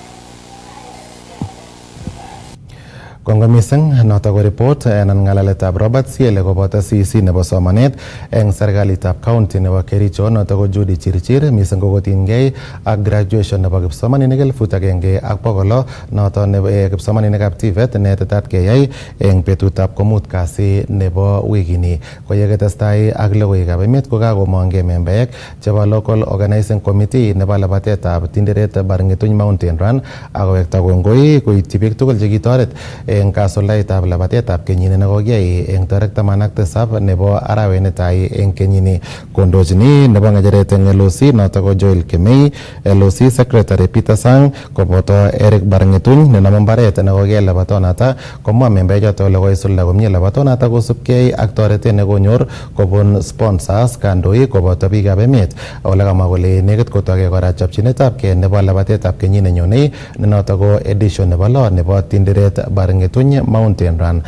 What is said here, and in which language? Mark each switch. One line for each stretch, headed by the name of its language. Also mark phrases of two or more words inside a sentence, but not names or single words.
Kipsigis: Kongo missing noto ko report anan ng'alaletab Robert Siele koboto CC nebo somanet eng serikalitab county nebo Kericho noto ko Judy Chirchir missing ko kotinygei ak graduation nebo kipsomaninik 1,100 noto nebo kipsomaninikab TVET netetat keyai eng betutab komut kasi nebo wikini. Ko yeketestai ak logoiwekab emet ko kakomongei membaek chebo
English: local organizing committee
Kipsigis: nebo labatetab tinderet Barng'etuny Mountain Run akowekta kongoi koityi biik tugul chekitoret eng kasuldaetab labatetab kenyini nekokiyai eng tarik 17 nebo arawet netai eng kenyini. Kondochini nebo ng'echeret eng LOC noto ko Joel Kemei,
English: LOC Secretary
Kipsigis: Peter Sang koboto Eric Barng'etuny nenome mbaret nekokiyai labatonata komwa membaechoto ole koisulda komie labatonata kosubkei ak toretet nekonyor kobun sponsors kandoik koboto biikab emet ole kamwa kole nekit kotokei kora chopchinetabkei nebo labatetab kenyit nenyonei ne noto ko edition nebo lo nebo tinderet Barng'etuny Mountain Run.